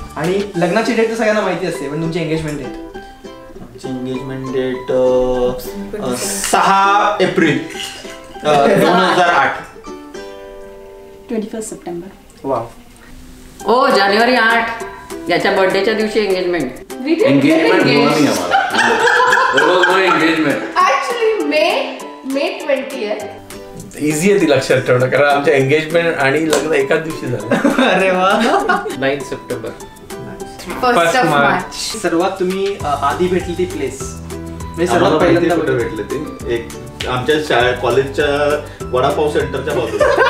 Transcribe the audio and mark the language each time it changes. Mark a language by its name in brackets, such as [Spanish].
[Marathi] आणि लग्नाची डेट तर सगळ्यांना माहिती असते, पण तुमची engagement date? Engagement date 6 April 2008. 21 September. वा. ओ जानेवारी 8 याच्या बर्थडेच्या दिवशी एंगेजमेंट. [Hindi] एंगेजमेंट हुआ नहीं हमारा. Engagement [English] actually May 20th. [Marathi] Easy आहे ती लक्षात ठेवणं, कारण आमच्या एंगेजमेंट आणि लग्न एकाच दिवशी झालं. अरे वा. 9 सप्टेंबर. [English] 1st of March. [Marathi] सर्वात तुम्ही आधी भेटली ती प्लेस म्हणजे सर्वात पहिल्यांदा कुठे भेटले ते? एक आमच्या कॉलेजच्या वडापाव सेंटरच्या बाजूला.